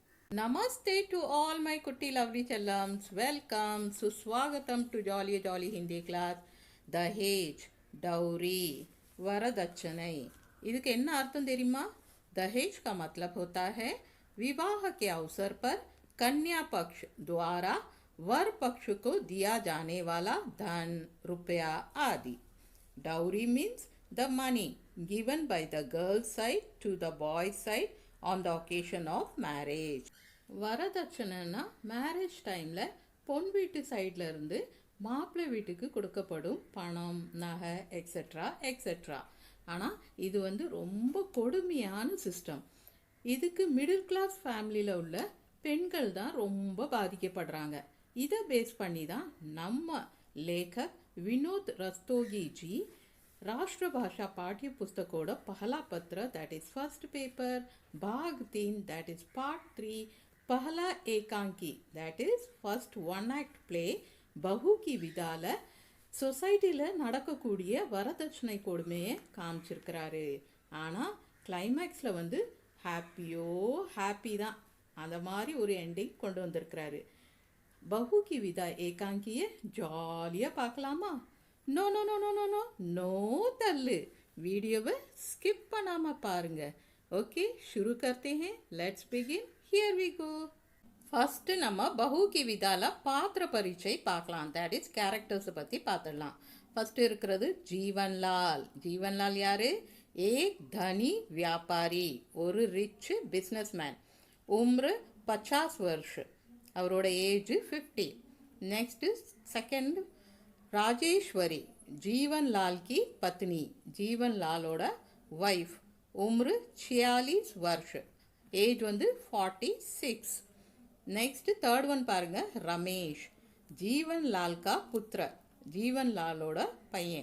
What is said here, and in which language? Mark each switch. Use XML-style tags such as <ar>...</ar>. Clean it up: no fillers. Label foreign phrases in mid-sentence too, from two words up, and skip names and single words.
<en>Namaste to all my kutti lovely challams. Welcome. Suswagatam to Jolly Jolly Hindi class.</en> <ta>दहेज डौरी वरदक्षिणை இதுக்கு என்ன அர்த்தம் தெரியுமா?</ta> <hi>दहेज का मतलब होता है विवाह के अवसर पर कन्या पक्ष द्वारा वर पक्ष को दिया जाने वाला धन रुपया आदि.</hi> <en>Dowry means the money given by the girl side to the boy side on the occasion of marriage.</en> <ta>வரதட்சணைனா</ta> <en>marriage timeil</en> <ta>பொன் வீட்டு சைடில் இருந்து மாப்பிள்ளை வீட்டுக்கு கொடுக்கப்படும் பணம், நகை,</ta> <en>etcetera etcetera.</en> <ta>ஆனால் இது ரொம்ப கொடுமையான சிஸ்டம். இதுக்கு</ta> <en>middle class familyil</en> <ta>உள்ள பெண்கள் தான் ரொம்ப பாதிக்கப்படுறாங்க. இதை பேஸ் பண்ணி தான் நம்ம</ta> <hi>லேखक विनोद रस्तोगी जी राष्ट्रभाषा पाठ्य पुस्तकोड पहला पत्र</hi> <en>that is first paper</en> <hi>भाग 3</hi> <en>that is part 3</en> <hi>पहला एकांकी</hi> <en>that is first one act play</en> <ta>பஹு கி விதால சொசைட்டியில் நடக்கக்கூடிய வரதட்சணை கொடுமையை காமிச்சிருக்கிறாரு. ஆனால்</ta> <en>climaxil happy</en> <ta>தான், அந்த மாதிரி ஒரு எண்டிங் கொண்டு வந்திருக்கிறாரு. பஹு கி விதா ஏகாங்கியை ஜாலியாக பார்க்கலாமா?</ta> <en>no no no no no no no</en> <ta>தள்ளு, வீடியோவை ஸ்கிப் பண்ணாமல் பாருங்க. ஓகே,</ta> <hi>शुरू करते हैं.</hi> <en>let's begin. here we go.</en> <ta>ஃபஸ்ட்டு நம்ம பஹு கி விதால</ta> <hi>पात्र परीक्षा</hi> <ta>பார்க்கலாம்.</ta> <en>that is charactersai</en> <ta>பற்றி பார்த்துடலாம். ஃபஸ்ட்டு இருக்கிறது ஜீவன்லால். ஜீவன்லால் யார்?</ta> <hi>एक धनी व्यापारी,</hi> <ta>ஒரு</ta> <en>rich business man.</en> <hi>उम्र 50 वर्ष,</hi> <ta>அவரோட ஏஜ் 50.</ta> <en>next second</en> <hi>राजेश्वरी, जीवनलाल की पत्नी, जीवनलालोட वाइफ. उम्र 46 वर्ष, एज 46.</hi> <en>next third one</en> <hi>பாருங்க, रमेश, जीवनलाल का पुत्र, जीवनलालोட பையன்.</hi>